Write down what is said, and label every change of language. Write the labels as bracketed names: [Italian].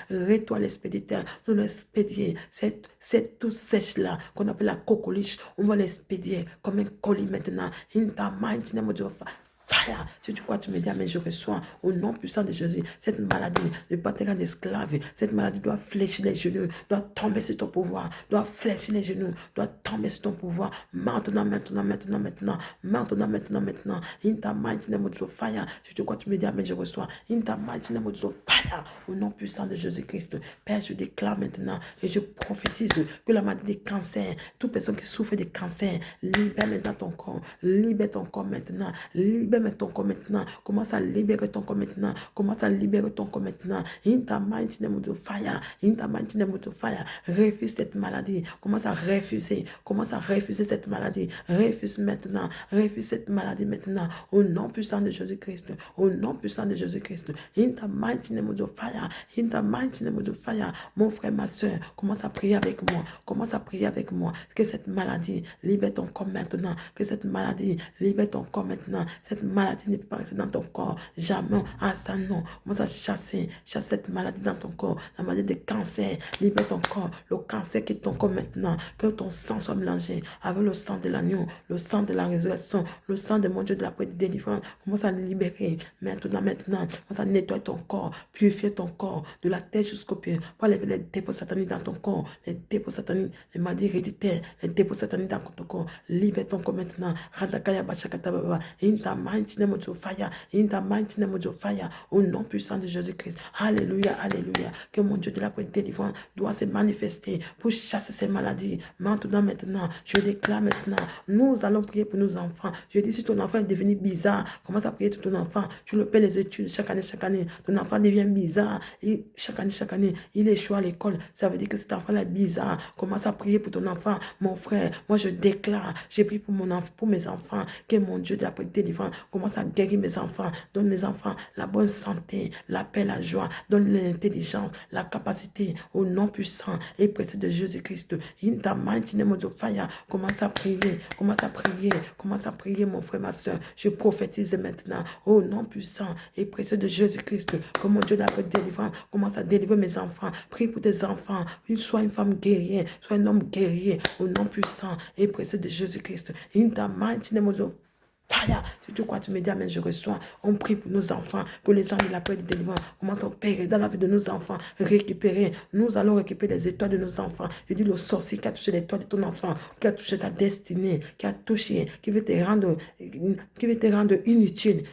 [French] Retour à l'expéditeur. Nous l'expédier. Cette tout sèche-là, qu'on appelle la cocoliche, on va l'expédier comme un colis maintenant. [English] In the mighty name of Jesus. Fire. [French] Si tu crois, tu me dis, mais je reçois au nom puissant de Jésus. Cette maladie ne pas te rendre esclave. Cette maladie doit fléchir les genoux, doit tomber sur ton pouvoir, doit fléchir les genoux, doit tomber sur ton pouvoir. Maintenant. [English] In the mighty name of Jesus, fire. [French] Si tu crois, tu me dis, mais je reçois. [English] In the mighty name of Jesus, fire. [French] Au nom puissant de Jésus-Christ. Père, je déclare maintenant et je prophétise que la maladie des cancers, toute personne qui souffre de cancer, libère maintenant ton corps. Libère ton corps maintenant. Libère libère ton corps maintenant. Commence à libérer ton corps maintenant. Commence à libérer ton corps maintenant. [English] In the mighty name of fire. In the mighty name of fire. [French] Refuse cette maladie. Commence à refuser. Commence à refuser cette maladie. Refuse maintenant. Refuse cette maladie maintenant. Au nom puissant de Jésus-Christ. Au nom puissant de Jésus-Christ. [English] In the mighty name of fire. In the mighty name of fire. [French] Mon frère, ma soeur, commence à prier avec moi. Commence à prier avec moi. Que cette maladie libère ton corps maintenant. Que cette maladie libère ton corps maintenant. Cette maladie ne peut pas rester dans ton corps. Jamais. Ah, ça non. Commence à chasser cette maladie dans ton corps. La maladie de cancer. Libère ton corps. Le cancer qui est ton corps maintenant. Que ton sang soit mélangé avec le sang de l'agneau, le sang de la résurrection, le sang de mon Dieu de la délivrance. Commence à libérer maintenant. Commence à nettoyer ton corps. Purifier ton corps de la tête jusqu'au pied. Pour enlever les dépôts sataniques dans ton corps. Les dépôts sataniques, les maladies héréditaires, les dépôts sataniques dans ton corps. Libère ton corps maintenant. Radakaya bachakata baba. [English] In the mighty name of fire. In the mighty name of fire. [French] Au nom puissant de Jésus-Christ. Alléluia, alléluia. Que mon Dieu de la délivrance doit se manifester pour chasser ces maladies. Maintenant, je déclare maintenant. Nous allons prier pour nos enfants. Je dis si ton enfant est devenu bizarre, commence à prier pour ton enfant. Tu le paies les études chaque année. Ton enfant devient bizarre. Et chaque année, il échoue à l'école. Ça veut dire que cet enfant est bizarre. Commence à prier pour ton enfant. Mon frère, moi je déclare, j'ai prié pour mon enfant, pour mes enfants, que mon Dieu de la délivrance commence à guérir mes enfants. Donne mes enfants la bonne santé, la paix, la joie. Donne l'intelligence, la capacité au nom puissant et précieux de Jésus-Christ. [English] In the mighty name of fire. [French] Commence à prier, mon frère, ma soeur. Je prophétise maintenant au nom puissant et précieux de Jésus-Christ. Que mon Dieu de la délivrance commence à délivrer mes enfants. Prie pour tes enfants. Soit une femme guerrière, soit un homme guerrier. Au nom puissant et précieux de Jésus-Christ. [English] In the mighty name of fire. [French] Si tu crois, tu me dis amen, je reçois. On prie pour nos enfants, que les anges de la paix et de délivrance commencent à opérer dans la vie de nos enfants, récupérer. Nous allons récupérer les étoiles de nos enfants. Je dis le sorcier qui a touché l'étoile de ton enfant, qui a touché ta destinée, qui a touché, qui veut te rendre inutile.